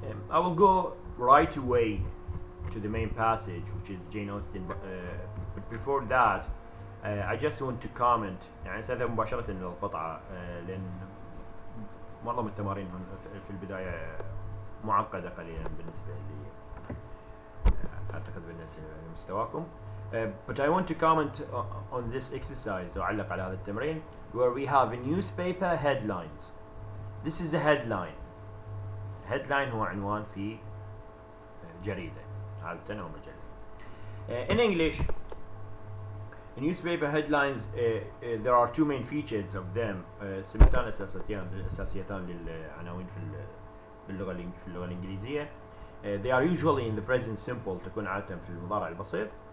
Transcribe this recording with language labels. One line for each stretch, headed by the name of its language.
English: I will go right away to the main passage, which is Jane Austen, but before that I just want to comment.
Arabic: يعني سأذهب مباشرة إلى القطعة لأن معظم التمارين في البداية معقدة قليلا بالنسبة لي أعتقد بالنسبة لمستواكم.
English: But I want to comment on this exercise
Arabic: أعلق على هذا التمرين
English: where we have newspaper headlines. This is a headline.
Arabic: Headline هو عنوان في جريدة عادة أو مجلة.
English: In English, newspaper headlines there are two main features of them.
Arabic: سمتان أساسيتان للعناوين في اللغة الإنجليزية.
English: They are usually in the present simple
Arabic: تكون عادة في المضارع البسيط.